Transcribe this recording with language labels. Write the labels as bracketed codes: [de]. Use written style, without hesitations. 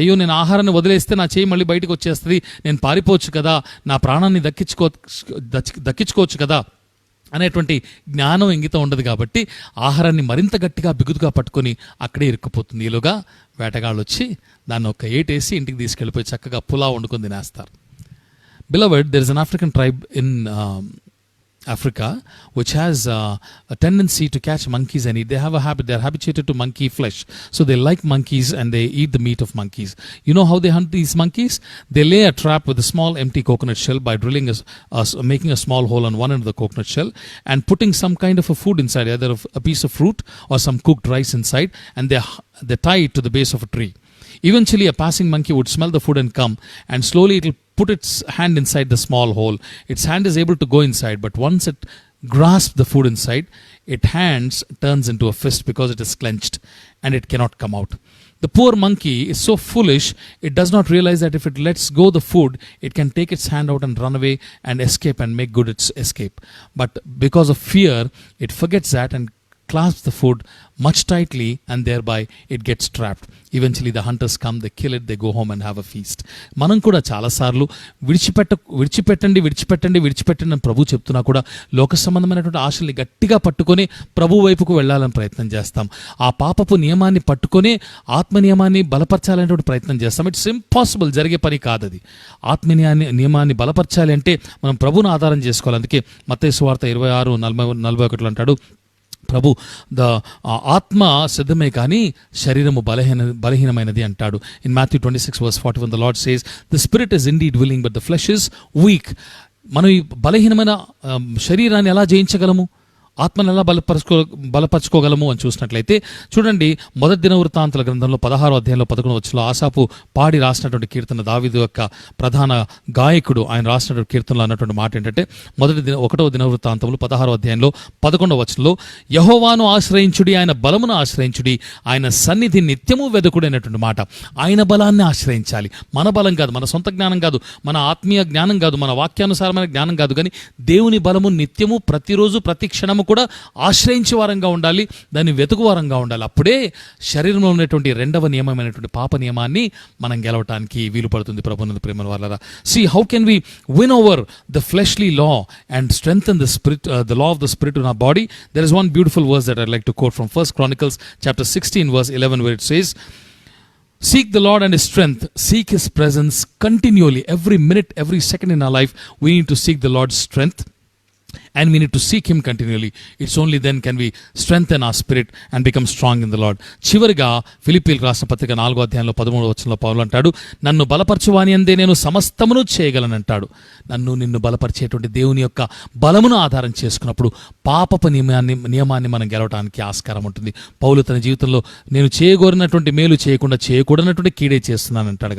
[te] అయ్యో, నేను ఆహారాన్ని వదిలేస్తే నా చేయి మళ్ళీ బయటకు వచ్చేస్తుంది, నేను పారిపోవచ్చు కదా, నా ప్రాణాన్ని దక్కించుకోవచ్చు కదా అనేటువంటి జ్ఞానం ఇంగితం ఉండదు. కాబట్టి ఆహారాన్ని మరింత గట్టిగా బిగుతుగా పట్టుకొని అక్కడే ఇరుక్కుపోతుంది. ఈలోగా వేటగాళ్ళు వచ్చి దాన్ని ఒక ఏటేసి ఇంటికి తీసుకెళ్ళిపోయి చక్కగా పులావ్ వండుకొని తినేస్తారు. [en] Beloved, there is an African tribe in Africa which has a tendency to catch monkeys and eat. They have a habit, they are habituated to monkey flesh, so they like monkeys and they eat the meat of monkeys. You know how they hunt these monkeys? They lay a trap with a small empty coconut shell by drilling making a small hole on one end of the coconut shell and putting some kind of a food inside, either a piece of fruit or some cooked rice inside, and they tie it to the base of a tree. Eventually a passing monkey would smell the food and come, and slowly it will put its hand inside the small hole. Its hand is able to go inside, but once it grasps the food inside, its hands turns into a fist because it is clenched and it cannot come out. The poor monkey is so foolish, it does not realize that if it lets go the food, it can take its hand out and run away and escape and make good its escape. But because of fear, it forgets that and clasps the food much tightly and thereby it gets trapped. Eventually the hunters come, they kill it, they go home and have a feast. [te] మనం కూడా చాలాసార్లు విడిచిపెట్టండి అని ప్రభు చెప్తున్నా కూడా లోక సంబంధమైనటువంటి ఆశల్ని గట్టిగా పట్టుకొని ప్రభు వైపుకు వెళ్ళాలని ప్రయత్నం చేస్తాం. ఆ పాపపు నియమాన్ని పట్టుకొని ఆత్మ నియమాన్ని బలపరచాలనేటువంటి ప్రయత్నం చేస్తాం. [en] it's impossible, [te] జరిగే పని కాదు అది. ఆత్మ నియమాన్ని బలపరచాలి అంటే మనం ప్రభువును ఆధారం చేసుకోవాలి. అందుకే మత్తయి సువార్త 26:41 అంటాడు, ప్రభు ఆత్మ సిద్ధమే కానీ శరీరము బలహీనమైనది అంటాడు. [en] In Matthew 26:41 the Lord says, the spirit is indeed willing but the flesh is weak. [te] మనం ఈ బలహీనమైన శరీరాన్ని ఎలా జయించగలము, ఆత్మను ఎలా బలపరచుకోగలము అని చూసినట్లయితే చూడండి, మొదటి దినవృత్తాంతాల గ్రంథంలో 16వ అధ్యాయంలో 11వ వచనంలో ఆసాపు పాడి రాసినటువంటి కీర్తన, దావీదు యొక్క ప్రధాన గాయకుడు ఆయన రాసినటువంటి కీర్తనలో అన్నటువంటి మాట ఏంటంటే 1వ దినవృత్తాంతంలో 16వ అధ్యాయంలో 11వ వచనంలో, యెహోవాను ఆశ్రయించుడి, ఆయన బలమును ఆశ్రయించుడి, ఆయన సన్నిధి నిత్యము వెదకుడి అనేటువంటి మాట. ఆయన బలాన్ని ఆశ్రయించాలి. మన బలం కాదు, మన సొంత జ్ఞానం కాదు, మన ఆత్మీయ జ్ఞానం కాదు, మన వాక్యానుసారమైన జ్ఞానం కాదు, కానీ దేవుని బలము నిత్యము ప్రతిరోజు ప్రతి క్షణము కూడా ఆశ్రయించే వారంగా ఉండాలి, దాన్ని వెతుకు వారంగా ఉండాలి. అప్పుడే శరీరంలో ఉన్నటువంటి రెండవ నియమమైనటువంటి పాప నియమాన్ని మనం గెలవటానికి వీలు పడుతుంది. ప్రభువునందు ప్రేమ వాళ్ళరా, [en] see how can we win over the fleshly law and strengthen the spirit, the law of the spirit in our body? There is one beautiful verse that I'd like to quote from 1 Chronicles chapter 16 verse 11 where it says, seek the Lord and his strength, seek his presence continually. Every minute, every second in our life we need to seek the Lord's strength and we need to seek him continually. It's only then can we strengthen our spirit and become strong in the Lord. [te] చివరిగా ఫిలిప్పీయులకు రాసిన పత్రిక 4వ అధ్యాయంలో 13వ వచనంలో పౌలు అంటాడు, నన్ను బలపరచువాని అందే నేను సమస్తమును చేయగలను అంటాడు. నిన్ను బలపరిచేటువంటి దేవుని యొక్క బలమును ఆధారం చేసుకున్నప్పుడు పాపపు నియమాన్ని మనం గెలవడానికి ఆస్కారం ఉంటుంది. పౌలు తన జీవితంలో నేను చేయగోరినటువంటి మేలు చేయకుండా చేయకూడనటువంటి కీడే చేస్తున్నాను అంటాడు.